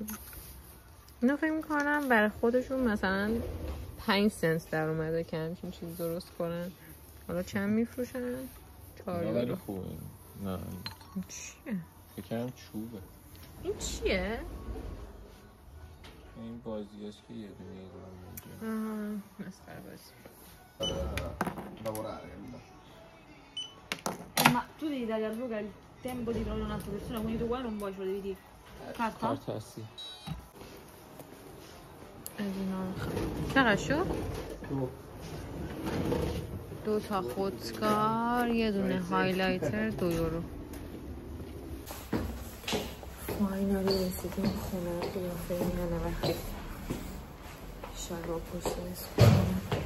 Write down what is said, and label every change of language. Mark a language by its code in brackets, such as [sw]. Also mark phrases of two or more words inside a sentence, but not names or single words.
[fa] اینا فکر میکنم برای خودشون مثلا 5 سنت در اومده که همچین چیز درست کنن. حالا چند میفروشن؟ 4 یورو. خوبه. نه چیه؟ فکرم چوبه. این چیه؟ این بازی هست که یه دونه اینجا. مسخره بازی. [it] Ma tu devi dare a Luca il tempo di trovare un'altra persona, quindi tu qua non vuoi, ce lo devi dire. Carta? [fa] کارت هستی. از اینا چقدر شد؟ 2 تا خودکار، یه دونه هایلایتر، 2 یورو. فاینالی رسیدیم خونه قیافه اینه وقتی شلوار پشت اسکونه.